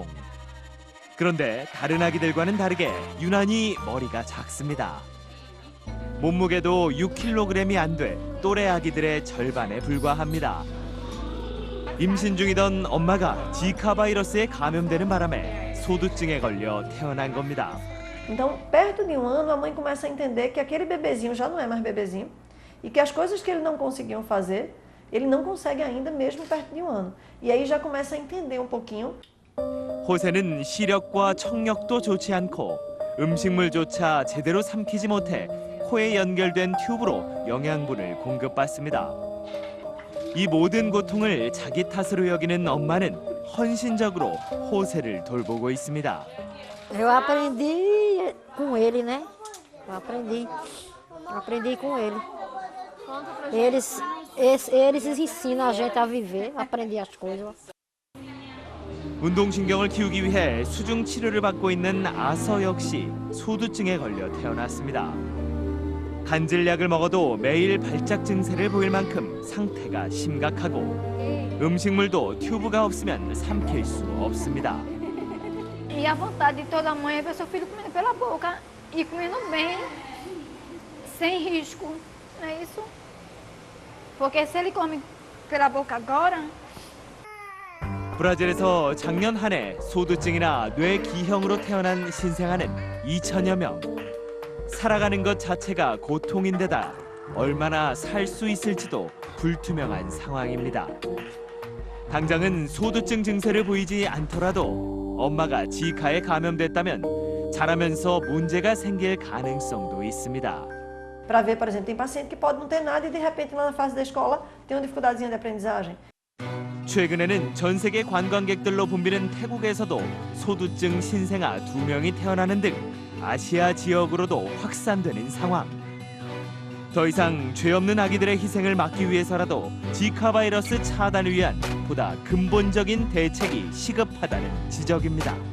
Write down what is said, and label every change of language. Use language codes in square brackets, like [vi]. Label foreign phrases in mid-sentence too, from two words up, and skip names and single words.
[ko] 그런데 다른 아기들과는 다르게 유난히 머리가 작습니다. 몸무게도 6kg이 안 돼 또래 아기들의 절반에 불과합니다. 임신 중이던 엄마가 지카 바이러스에 감염되는 바람에 소두증에 걸려 태어난 겁니다. [pt] Então, perto de 1 ano, a mãe começa a entender que aquele bebezinho já não é mais bebezinho e que as coisas que ele não conseguiam fazer, ele não consegue ainda mesmo perto de 1 ano. E aí já começa a entender pouquinho. [ko] 호세는 시력과 청력도 좋지 않고 음식물조차 제대로 삼키지 못해 코에 연결된 튜브로 영양분을 공급받습니다. 이 모든 고통을 자기 탓으로 여기는 엄마는 헌신적으로 호세를 돌보고 있습니다. [pt] Eu aprendi com ele, né? Eu aprendi com ele. Eles ensinam a gente a viver, a aprender as coisas. [ko] 운동신경을 키우기 위해 수중 치료를 받고 있는 아서 역시 소두증에 걸려 태어났습니다. 간질약을 먹어도 매일 발작 증세를 보일 만큼 상태가 심각하고 음식물도 튜브가 없으면 삼킬 수 없습니다. [pt] E a vontade de toda mãe é ver seu filho comendo pela boca e comendo bem, sem risco, não é isso? Porque se ele come pela boca agora... [ko] 브라질에서 작년 한 해 소두증이나 뇌 기형으로 태어난 신생아는 2천여 명. 살아가는 것 자체가 고통인데다 얼마나 살 수 있을지도 불투명한 상황입니다. 당장은 소두증 증세를 보이지 않더라도 엄마가 지카에 감염됐다면 자라면서 문제가 생길 가능성도 있습니다. [pt] Para ver, por exemplo, tem paciente que pode não ter nada e de repente lá na fase da escola tem uma dificuldadezinha de aprendizagem. [ko] 최근에는 전 세계 관광객들로 붐비는 태국에서도 소두증 신생아 2명이 태어나는 등 아시아 지역으로도 확산되는 상황. 더 이상 죄 없는 아기들의 희생을 막기 위해서라도 지카 바이러스 차단을 위한 보다 근본적인 대책이 시급하다는 지적입니다.